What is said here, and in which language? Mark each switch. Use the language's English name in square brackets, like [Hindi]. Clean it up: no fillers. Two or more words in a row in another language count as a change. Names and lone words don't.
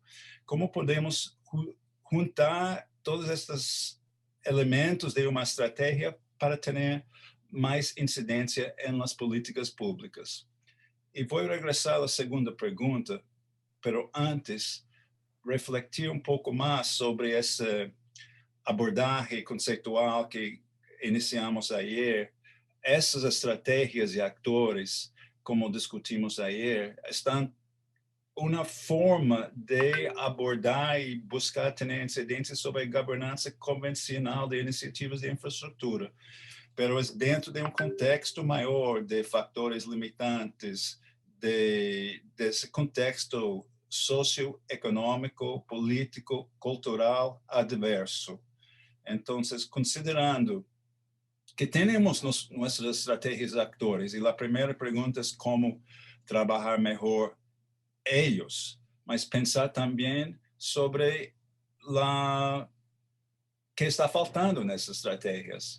[Spanish] Cómo podemos juntar todos estos elementos de una estrategia para tener más incidencia en las políticas públicas. Y voy a regresar a la segunda pregunta, pero antes, refletir un poco más sobre ese abordaje conceptual que iniciamos ayer. [Portuguese] Essas estratégias e actores, [Spanish] como discutimos ayer, [Portuguese] estão uma forma de abordar e buscar ter incidência sobre a governança convencional de iniciativas de infraestrutura, [Spanish] pero es dentro de [Portuguese] um contexto maior de fatores limitantes, desse contexto socioeconômico, político, cultural adverso. Então, considerando que temos nossas estratégias de actores, e a primeira pergunta é como trabalhar melhor eles, mas pensar também sobre o que está faltando nessas estratégias.